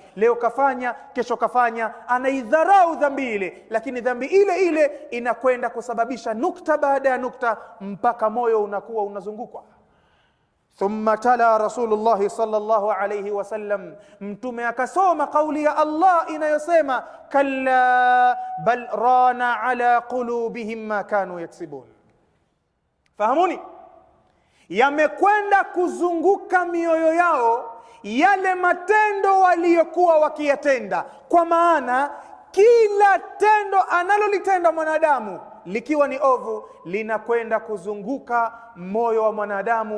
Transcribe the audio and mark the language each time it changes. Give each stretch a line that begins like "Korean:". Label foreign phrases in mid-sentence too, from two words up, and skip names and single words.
Swahili: Leo kafanya, kesho kafanya, anaidharau dhambi ile, lakini dhambi ile ile inakwenda kusababisha nukta baada ya nukta mpaka moyo unakuwa unazungukwa.
Arabic: ثم تلا رسول الله صلى الله عليه وسلم,
Swahili: mtume akasoma kauli ya Allah inayosema
Arabic: كلا بل ران على قلوبهم ما كانوا يكسبون.
Swahili: Fahamuni, yamekwenda kuzunguka mioyo yao yale matendo waliyokuwa wakiyatenda. Kwa maana kila tendo analolitenda mwanadamu likiwa ni ovu, linakwenda kuzunguka moyo wa mwanadamu.